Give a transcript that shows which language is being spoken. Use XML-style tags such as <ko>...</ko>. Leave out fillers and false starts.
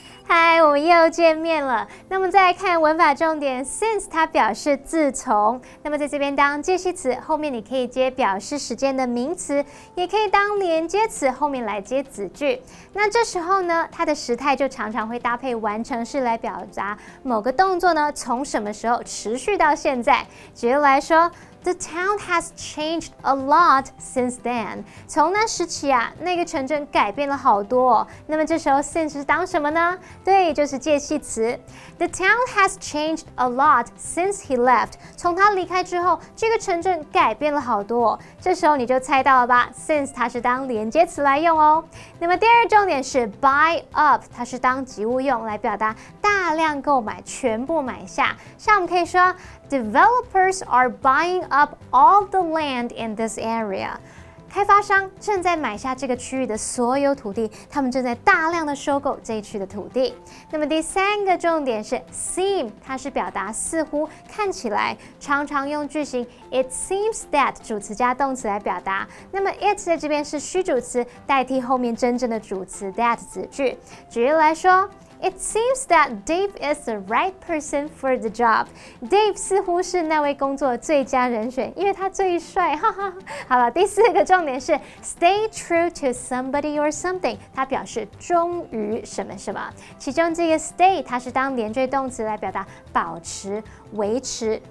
<zh>嗨，我们又见面了。那么再来看文法重点 since 它表示自从，那么在这边当介系词，后面你可以接表示时间的名词，也可以当连接词后面来接子句。那这时候呢，它的时态就常常会搭配完成式来表达某个动作呢从什么时候持续到现在。举例来说</zh> <en>The town has changed a lot since then.</en> <zh>从那时起啊，那个城镇改变了好多哦。那么这时候 since 是当什么呢？对，就是介系词。</zh> <en>The town has changed a lot since he left.</en> <zh>从他离开之后，这个城镇改变了好多哦。这时候你就猜到了吧 ？since 它是当连接词来用哦。那么第二重点是 buy up， 它是当及物用来表达大量购买，全部买下。像我们可以说</zh> <en>Developers are buying up all the land in this area.</en> <zh>开发商正在买下这个区域的所有土地，他们正在大量的收购这一区的土地。那么第三个重点是 seem， 它是表达似乎、看起来，常常用句型</zh> <en>It seems that</en> <zh>主词加动词来表达。那么 it 在这边是虚主词，代替后面真正的主词 that 子句。举例来说。</zh> <en>It seems that Dave is the right person for the job.</en> <zh>Dave 似乎是那位工作最佳人选，因为他最帅，哈哈。好了，第四个重点是</zh> <en>stay true to somebody or something，</en> <zh>它表示忠于什么什么。其中这个 stay 它是当连缀动词来表达保持、维持。</zh>